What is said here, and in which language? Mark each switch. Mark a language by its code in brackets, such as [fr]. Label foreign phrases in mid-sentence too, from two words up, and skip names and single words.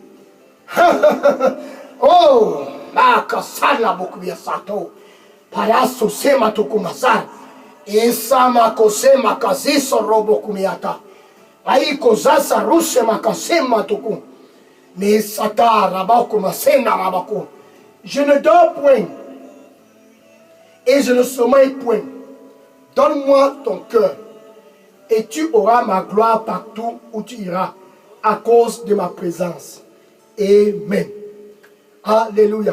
[fr] Oh, la kasala bokuya sato. Paraso sema tokumasar. Esa makose makazi sorobo kumiata. Aiko zasa rushe makasema toku. Mais sata rabako masena rabako. Je ne dors point et je ne sommeille point. Donne-moi ton cœur et tu auras ma gloire partout où tu iras à cause de ma présence. Amen. Alléluia.